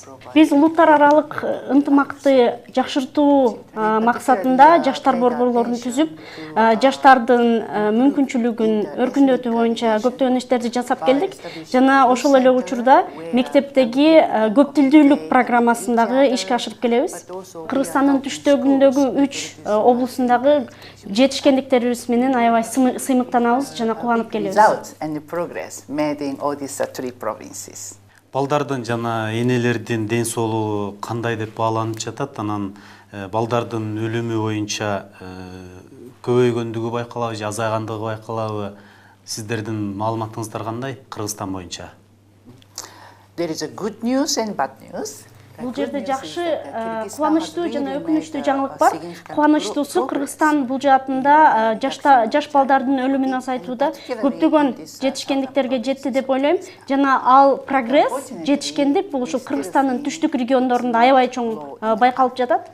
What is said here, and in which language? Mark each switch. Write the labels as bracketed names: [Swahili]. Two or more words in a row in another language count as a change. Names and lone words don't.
[Kyrgyz] Биз улуттар аралык ынтымакты жакшыртуу максатында жаштар борборлорун түзүп, жаштардын мүмкүнчүлүгүн өркүндөтүү боюнча көптөгөн иштерди жасап келдик. Жана ошол эле учурда мектептеги көп тилдүүлүк программасындагы ишке ашырып келебиз. Кыргызстандын түштүгүндөгү 3 облусундагы жетишкендиктерибиз менен аябай сыймыктанабыз жана кубанып келебиз. [English] And the progress made in all these 3 provinces. [Kyrgyz] Балдардын жана энелердин ден соолугу кандай деп бааланып жатат? Анан балдардын өлүмү боюнча көбөйгөндүгү байкалабы же азайгандыгы байкалабы? Сиздердин маалыматыңыздар кандай Кыргызстан боюнча? [English] There is a good news and bad news. [Kyrgyz] Бул жерде жакшы, кубанычтуу жана өкүнүчтүү жаңылык бар. Кубанычтуусу Кыргызстан бул жаатында жаш балдардын өлүмүн азайтууда көптөгөн жетишкендиктерге жетти деп ойлойм. Жана ал прогресс, жетишкендик бул ушул Кыргызстандын түштүк региондорунда аябай чоң байкалып жатат.